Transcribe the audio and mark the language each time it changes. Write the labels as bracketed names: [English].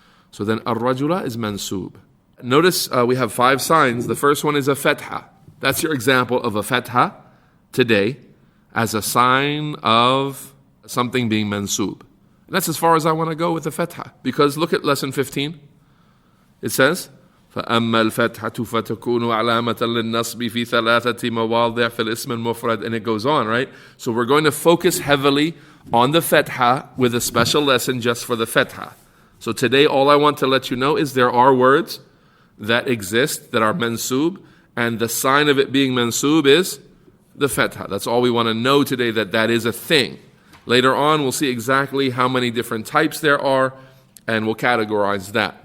[English] So then الرجل is mansoob. Notice we have 5 signs. The first one is a fatha. That's your example of a fatha today as a sign of something being mansoob. And that's as far as I want to go with the fatha. Because look at lesson 15. It says, [Arabic] فَأَمَّا الْفَتْحَةُ فَتَكُونُ عَلَامَةً لِلنَّصْبِ فِي ثَلَاثَةِ مَوَاضِعٍ فِي الْإِسْمِ الْمُفْرَدِ. [English] And it goes on, right? So we're going to focus heavily on the fatha with a special lesson just for the fatha. So today all I want to let you know is there are words that exist that are mansoob, and the sign of it being mansoob is the fatha. That's all we want to know today, that is a thing. Later on, we'll see exactly how many different types there are, and we'll categorize that.